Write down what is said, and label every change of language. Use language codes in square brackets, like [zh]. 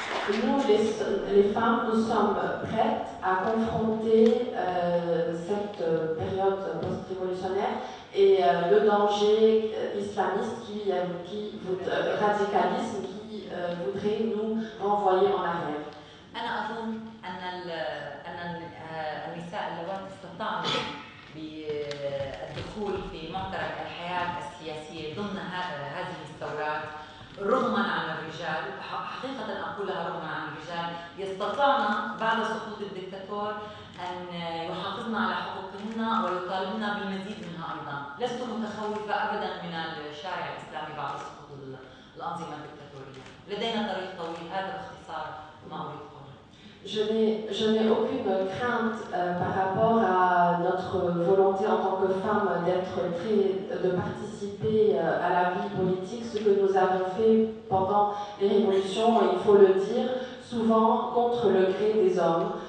[fr] Nous, les femmes, nous sommes prêtes à confronter cette période post-révolutionnaire et le danger islamiste radicalisme qui voudrait nous renvoyer en arrière. [ar] أنا أظن أن النساء اللواتي استطاعن بالدخول في معترك الحياة السياسية ضمن هذه الثورات رغما عن الرجال، حقيقة أقولها رغما عن الرجال، يستطيعن بعد سقوط الدكتاتور أن يحافظن على حقوقهن ويطالبن بالمزيد منها أيضا. لست متخوفة أبدا من الشارع الإسلامي بعد سقوط الأنظمة الدكتاتورية. لدينا طريق طويل، هذا باختصار ما أريد قوله. [fr] Je n'ai aucune crainte par rapport à notre volonté en tant que femme de participer à la vie politique, ce que nous avons fait pendant les révolutions, il faut le dire, souvent contre le gré des hommes.